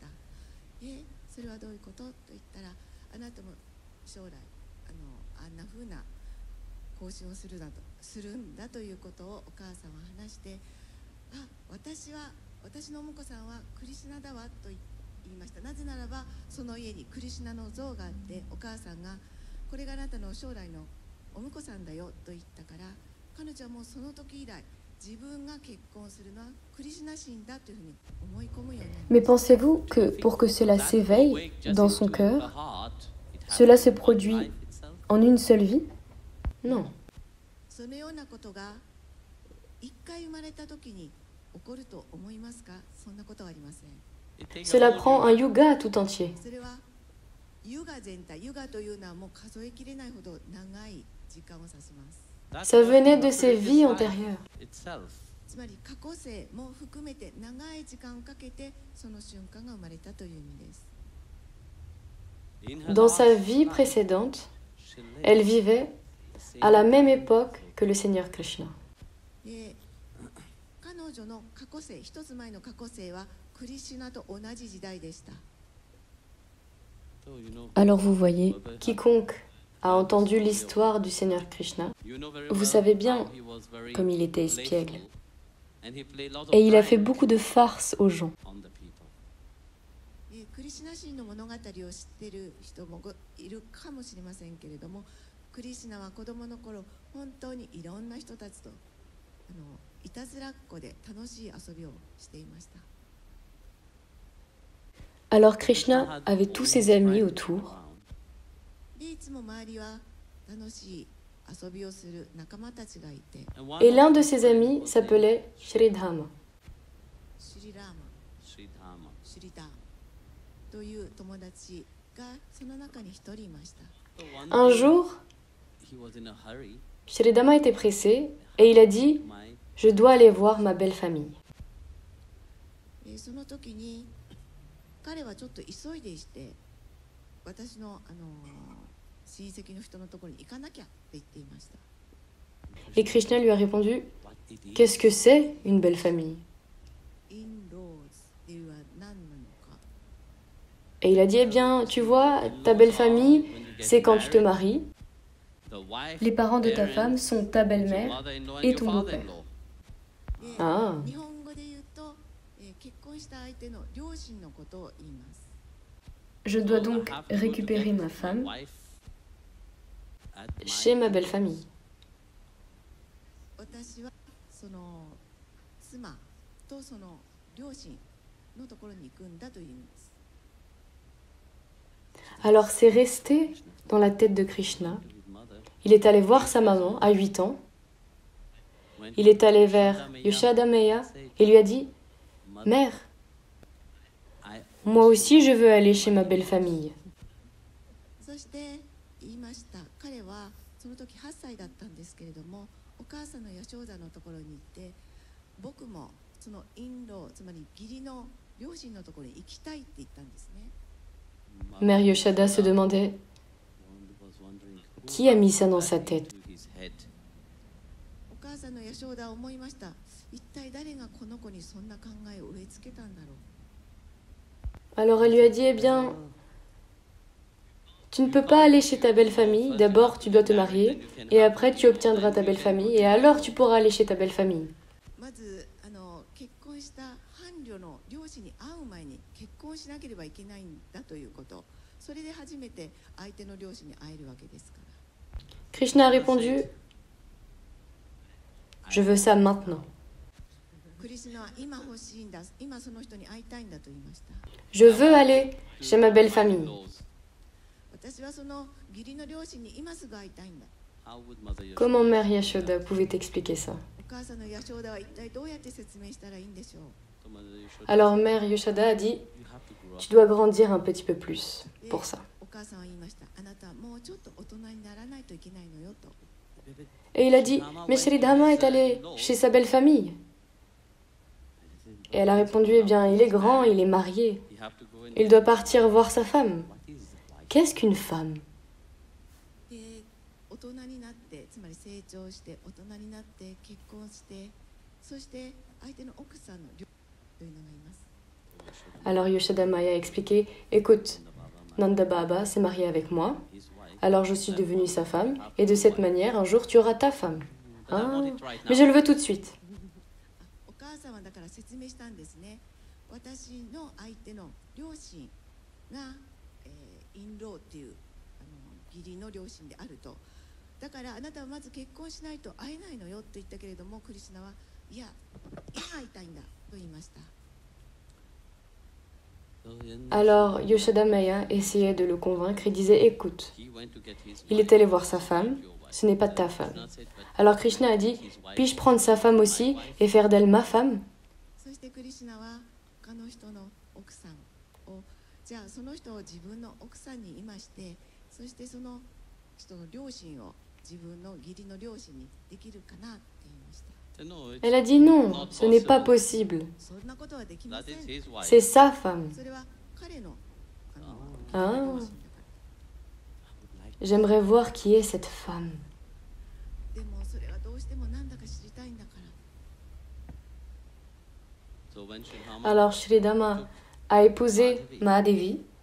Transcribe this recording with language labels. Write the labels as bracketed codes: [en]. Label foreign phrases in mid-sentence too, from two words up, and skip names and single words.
[ja] それはどういうことと言ったら「あなたも将来あんなふうな行進をするんだということをお母さんは話して「あ、私のお婿さんはクリシュナだわ」と言いました。なぜならばその家にクリシュナの像があってお母さんが「これがあなたの将来のお婿さんだよ」と言ったから彼女はもうその時以来自分が結婚するのはクリシュナ神だというふうに思い込むようになりま [fr] Mais [ja] した。 [fr] pensez-vous que pour que cela s'éveille dans son cœur, cela se produit en une seule vie? Non. [ja] そのようなことが一回生まれた時に起こると思いますか？そんなことはありません。 [fr] Cela prend un yuga tout entier. [ja] それはユガ全体、ユガというのはもう数えきれないほど長い時間を指します。 [fr] Ça venait de ses vies antérieures. [ja] つまり過去世も含めて長い時間をかけてその瞬間が生まれたという意味です。 [fr] Dans sa vie précédente, elle vivait à la même époque que le Seigneur Krishna. [ja] で彼女の過去世、一つ前の過去世はクリシュナと同じ時代でした。 [fr] Alors vous voyez, Quiconque a entendu l'histoire du Seigneur Krishna, vous savez bien comme il était espiègle. et il a fait beaucoup de farces aux gens. [ja] クリシュナ神の物語を知っている人もいるかもしれませんけれども、クリシュナは子供の頃本当にいろんな人たちといたずらっ子で楽しい遊びをしていました。 [fr] Alors Krishna avait tous ses amis autour. [ja] でいつも周りは楽しい遊びをする仲間たちがいて、 [fr] Et l'un de ses amis s'appelait Shridhama. [ja] シュリラーマ、シュリダーという友達がその中に一人いました。 [fr] Un jour, Shridhama était pressé et il a dit « Je dois aller voir ma belle famille. » [ja] その時に彼はちょっと急いでして私の親戚の人のところに行かなきゃって言っていました。 [fr] Et Krishna lui a répondu « Qu'est-ce que c'est une belle famille ?» [ja] インローズっていうのは何なのか。 [fr] Et il a dit « Eh bien, tu vois, ta belle famille, c'est quand tu te maries Les parents de ta femme sont ta belle-mère et ton beau-père. [ja] で Ah, 日本語で言うと、結婚した相手の両親のことを言います。 [fr] Je dois donc récupérer ma femme chez ma belle famille. [ja] 私はその妻とその両親のところに行くんだという意味です。 [fr] Alors c'est resté dans la tête de Krishna. Il est allé voir sa maman à 8 ans. Il est allé vers Yashoda-maya et lui a dit « Mère, moi aussi je veux aller chez ma belle famille. » [ja] そして言いました。彼はその時8歳だったんですけれども、お母さんのヤショーダのところに行って、僕もそのインロ、つまり義理の両親のところに行きたいって言ったんですね。 [fr] Mère Yashoda se demandait qui a mis ça dans sa tête. [ja] お母さんのヤショーダは思いました。一体誰がこの子にそんな考えを植え付けたんだろう。 [fr] Alors elle lui a dit, eh bien, tu ne peux pas aller chez ta belle famille, d'abord tu dois te marier, et après tu obtiendras ta belle famille, et alors tu pourras aller chez ta belle famille. [ja] まず結婚した伴侶の両親に会う前に結婚しなければいけないんだということ、それで初めて相手の両親に会えるわけですから。 [fr] Krishna a répondu, je veux ça maintenant. [ja] クリシュナは今欲しいんだ、今その人に会いたいんだと言いました。 [fr] Je veux aller chez ma belle famille. [ja] 私はその義理の両親に今すぐ会いたいんだ。 [fr] Comment Mère Yashoda pouvait expliquer ça? [ja] お母さんのヤショーダは一体どうやって説明したらいいんでしょう。 [fr] Alors Mère Yashoda a dit, tu dois grandir un petit peu plus [ja] で [fr] pour ça. [ja] お母さんは言いました。あなたはもうちょっと大人にならないといけないのよと。 [fr] Et il a dit, mais Sridhama est allé chez sa belle famille. Et elle a répondu, eh bien, il est grand, il est marié. Il doit partir voir sa femme. Qu'est-ce qu'une femme? [ja] で大人になって、つまり成長して大人になって結婚して、そして相手の奥さんの両親というのがいます。 [fr] Alors Yashoda Maya a expliqué, écoute, Nanda Baba s'est marié avec moi, alors je suis devenue sa femme, et de cette manière, un jour, tu auras ta femme. Ah, mais je le veux tout de suite. [ja] お母さんはだから説明したんですね。私の相手の両親が、インローっていう義理の両親であると。だからあなたはまず結婚しないと会えないのよと言ったけれども、クリシュナはいや、今会いたいんだと言いました。 [fr] Alors Yashoda Maya essayait de le convaincre et disait, écoute, il est allé voir sa femme, ce n'est pas ta femme. Alors Krishna a dit, puis-je prendre sa femme aussi et faire d'elle ma femme? [ja] そしてクリシュナは他の人の奥さんを、じゃあその人を自分の奥さんに今して、そしてその人の両親を自分の義理の両親にできるかなって言いました。 [fr] Elle a dit, non, ce n'est pas possible. [ja] そんなことはできません。 [fr] C'est sa femme. [ja] それは彼のあー両親だから。 [fr] J'aimerais voir qui est cette femme. [ja] でもそれはどうしてもなんだか知りたいんだから。 [fr] Alors Shridhama a épousé Mahadevi.